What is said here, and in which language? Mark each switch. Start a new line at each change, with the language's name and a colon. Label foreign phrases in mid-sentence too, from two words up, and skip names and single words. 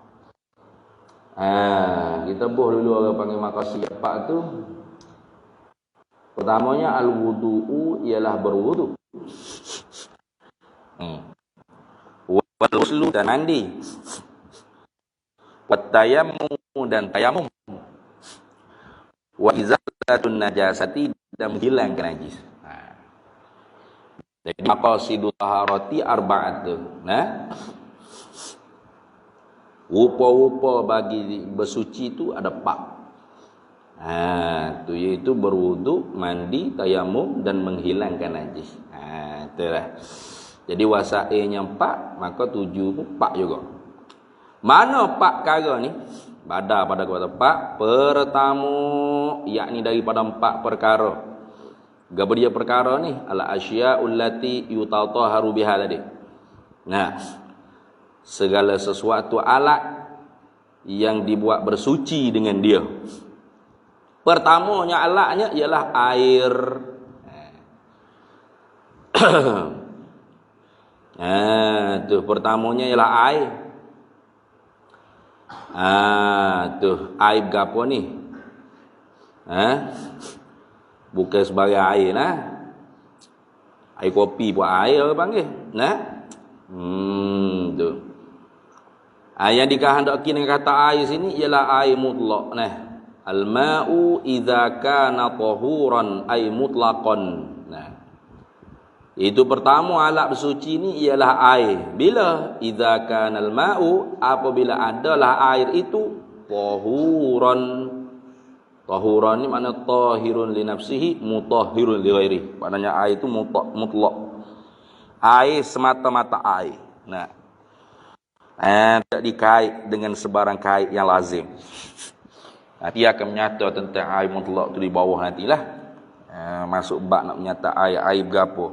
Malay: Kita buh dulu orang panggil maqasid 4 tu. Pertamanya al-wudu'u, ialah berwudu.
Arabic: Wal ghuslu,
Malay: dan mandi.
Arabic: Wat tayammum,
Malay: dan tayamum.
Arabic: Wa izalatun najasati,
Malay: dan menghilangkan najis.
Arabic: Jadi maqasidut taharati arba'atun.
Malay: Rupa-rupa bagi bersuci itu ada 4. Itu iaitu berwuduk, mandi, tayamum dan menghilangkan najis. Itulah. Jadi wasailnya 4, maka 7 pun 4 juga. Mana 4 perkara ni? Pada kata 4 pertama, yakni daripada 4 perkara. Gapo dia perkara ni?
Arabic: Al asya'ul lati yutatahharu biha tadi.
Malay: Segala sesuatu alat yang dibuat bersuci dengan dia. Pertamanya alatnya ialah air. Tu pertamanya ialah air. Air gapo ni? Bukan sebagai air air kopi pun air orang panggil. Tu. Yang dikehendaki dengan kata air sini ialah air mutlak.
Arabic: Al-ma'u idza kana tahuran ay mutlaqan.
Malay: Itu pertama alat bersuci ni ialah air.
Arabic: Bila idza kana al-ma'u,
Malay: apabila adalah air itu tahuran.
Arabic: Tahuran
Malay: ni makna
Arabic: tahirun li nafsihi, mutahhirun li ghairi.
Malay: Maknanya air itu mutlak. Air semata-mata air. Tak dikait dengan sebarang kait yang lazim. Nanti akan menyata tentang air mutlak tu di bawah nantilah. Masuk bab nak menyata air berapa.